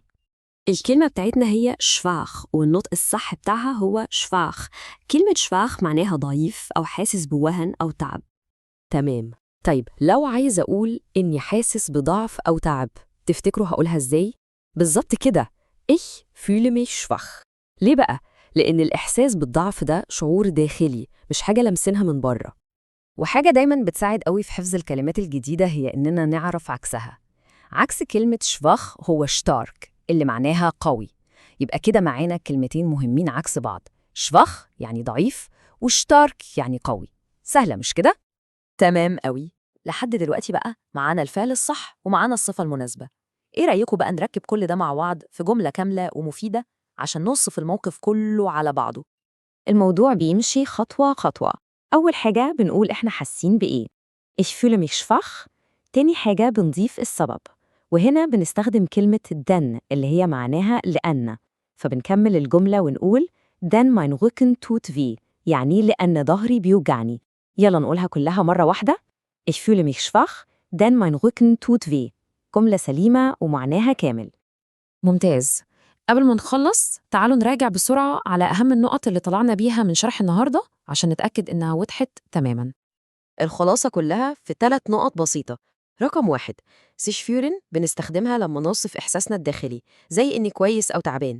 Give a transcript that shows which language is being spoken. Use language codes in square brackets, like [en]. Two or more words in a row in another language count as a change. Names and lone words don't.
[ar] الكلمة بتاعتنا هي شفاخ، والنطق الصح بتاعها هو شفاخ. كلمة شفاخ معناها ضعيف أو حاسس بوهن أو تعب. تمام. طيب لو عايز أقول إني حاسس بضعف أو تعب، تفتكروا هقولها إزاي؟ بالظبط كده، [de] Ich fühle mich schwach. [ar] ليه بقى؟ لأن الإحساس بالضعف ده شعور داخلي، مش حاجة لمسنها من بره. وحاجة دايما بتساعد قوي في حفظ الكلمات الجديدة هي إننا نعرف عكسها. عكس كلمة شفاخ هو شتارك اللي معناها قوي. يبقى كده معانا كلمتين مهمين عكس بعض، شفاخ يعني ضعيف، وشتارك يعني قوي. سهلة مش كده؟ تمام قوي. لحد دلوقتي بقى معانا الفعل الصح ومعانا الصفة المناسبة. إيه رأيكم بقى نركب كل ده مع بعض في جملة كاملة ومفيدة عشان نوصف الموقف كله على بعضه؟ الموضوع بيمشي خطوة خطوة. أول حاجة بنقول إحنا حاسين بإيه، [de] Ich fühle mich schwach. [ar] تاني حاجة بنضيف السبب، وهنا بنستخدم كلمة denn اللي هي معناها لأن، فبنكمل الجملة ونقول [de] denn mein Rücken tut weh، [ar] يعني لأن ظهري بيوجعني. يلا نقولها كلها مرة واحدة. [de] Ich fühle mich schwach denn mein Rücken tut weh. [ar] جملة سليمة ومعناها كامل. ممتاز. قبل ما نخلص تعالوا نراجع بسرعة على أهم النقط اللي طلعنا بيها من شرح النهاردة عشان نتأكد إنها وضحت تماماً. الخلاصة كلها في 3 نقط بسيطة. رقم 1، [de] sich fühlen [ar] بنستخدمها لما نوصف إحساسنا الداخلي زي إني كويس أو تعبان.